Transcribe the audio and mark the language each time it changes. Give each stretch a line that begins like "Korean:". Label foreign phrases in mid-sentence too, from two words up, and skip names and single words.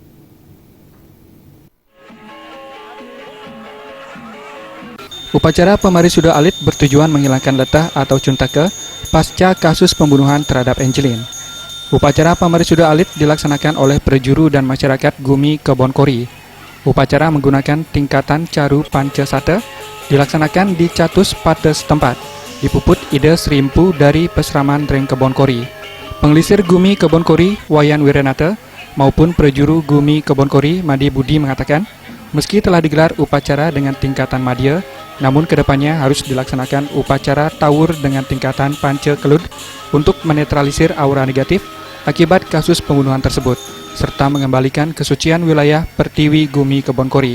Indonesian: Upacara Pemarisuda Alit bertujuan menghilangkan letah atau cuntake pasca kasus pembunuhan terhadap Angelin. Upacara Pemarisuda Alit dilaksanakan oleh prejuru dan masyarakat Gumi Kebonkori. Upacara menggunakan tingkatan Caru Pancasate dilaksanakan di Catus Pate setempat, dipuput ide Serimpu dari Pesraman Reng Kebonkori. Penglisir Gumi Kebonkori Wayan Wirenate maupun prejuru Gumi Kebonkori Madi Budi mengatakan, meski telah digelar upacara dengan tingkatan madya, namun kedepannya harus dilaksanakan upacara tawur dengan tingkatan Pance Kelud untuk menetralisir aura negatif akibat kasus pembunuhan tersebut, serta mengembalikan kesucian wilayah Pertiwi Gumi Kebonkori.